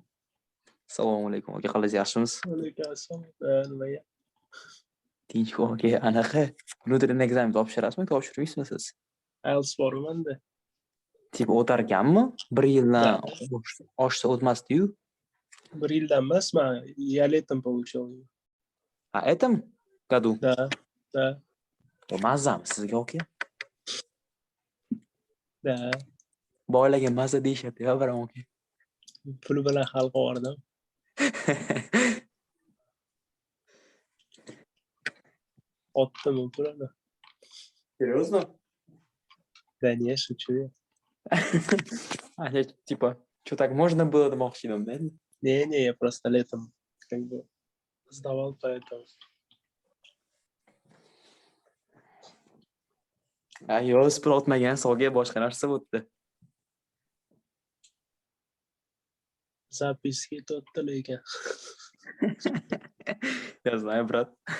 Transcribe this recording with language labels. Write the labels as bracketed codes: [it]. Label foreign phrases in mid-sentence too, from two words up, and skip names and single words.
[uz] Assalomu alaykum aka, qalaysiz, yaxshimisiz? alaykum assalom. Nimaga? Tinchku aka, anaqa внутренний ekzamen topshirasizmi, topshirmaysizmi siz? IELTS bormanda. Tip o'tarkanmi? 1 yildan oshsa o'tmasdi-yu. 1 yildan emas, men [ru] я летом получил. A, этом году? Да, да, [uz] Mazami sizga aka? [ru] да. [uz] Bolaga maza deyishyapti-ya, biram aka. Puli bilan hal qilib Otdimi pulini? [ru] Серьезно? Да не, шучу я. А, я типа, что так можно было [uz] demoqchi edim, [ru] да? Не, я просто летом как бы сдавал, поэтому. [uz] Yo'q, spil o'tmagan, sog'ga boshqa narsa o'tdi. [ru] Записки тот-то lekin. Я знаю, брат.